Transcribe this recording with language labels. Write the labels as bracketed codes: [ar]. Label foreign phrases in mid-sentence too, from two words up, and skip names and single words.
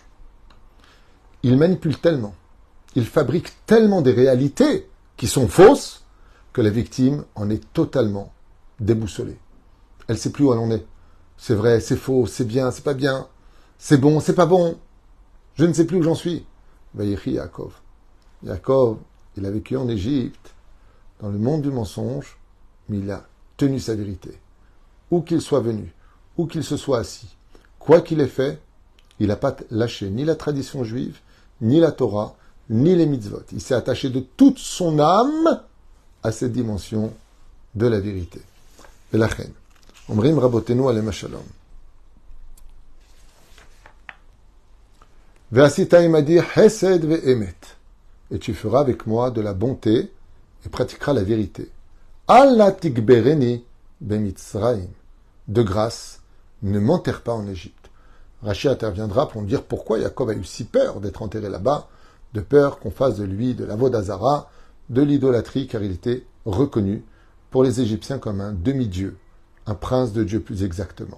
[fr] Ils manipulent tellement, ils fabriquent tellement des réalités qui sont fausses, que la victime en est totalement déboussolée. Elle ne sait plus où elle en est. C'est vrai, c'est faux, c'est bien, c'est pas bien, c'est bon, c'est pas bon. Je ne sais plus où j'en suis. [he] ויחי יעקב. [fr] Yaakov, il a vécu en Égypte, dans le monde du mensonge, mais il a tenu sa vérité. Où qu'il soit venu, où qu'il se soit assis, quoi qu'il ait fait, il n'a pas lâché ni la tradition juive, ni la Torah, ni les mitzvot. Il s'est attaché de toute son âme à cette dimension de la vérité. Et la reine. [he] אומרים רבותינו עליהם השלום ועשית עמדי חסד ואמת. [fr] Et tu feras avec moi de la bonté et pratiqueras la vérité. [he] אל נא תקברני במצרים. [fr] De grâce, ne m'enterre pas en Égypte. Rachi interviendra pour nous dire pourquoi Yaakov a eu si peur d'être enterré là-bas, de peur qu'on fasse de lui de l'avodazara, de l'idolâtrie, car il était reconnu pour les Égyptiens comme un demi-dieu, un prince de Dieu plus exactement.